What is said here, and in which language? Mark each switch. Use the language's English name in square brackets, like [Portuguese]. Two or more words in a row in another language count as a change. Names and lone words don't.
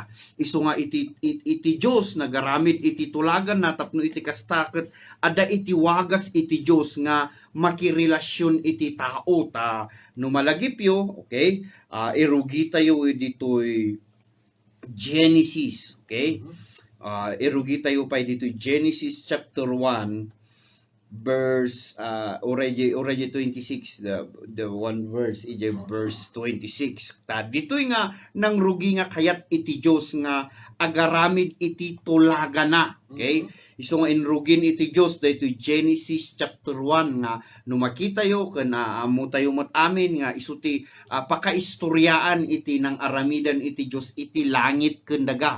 [Iloko] Isu nga iti Dios nagaramid iti tulagan na tapno iti kasta ket adda iti wagas iti Dios nga makirelasyon iti tao ta no malagipyo. Okay, irugi tayo ditoy Genesis. Okay, irugi tayo pa ditoy Genesis [English] chapter 1 verse already 26 the one verse [Iloko] ije verse 26 ta ditoy nga nang rugi nga kayat iti Dios nga agaramid iti tulagana. Okay, iso nga inrugin iti Dios daytoy Genesis chapter 1 nga no makita yo ken amo tayo met amin nga isu ti pakaistoryaan iti nang aramidan iti Dios iti langit ken daga.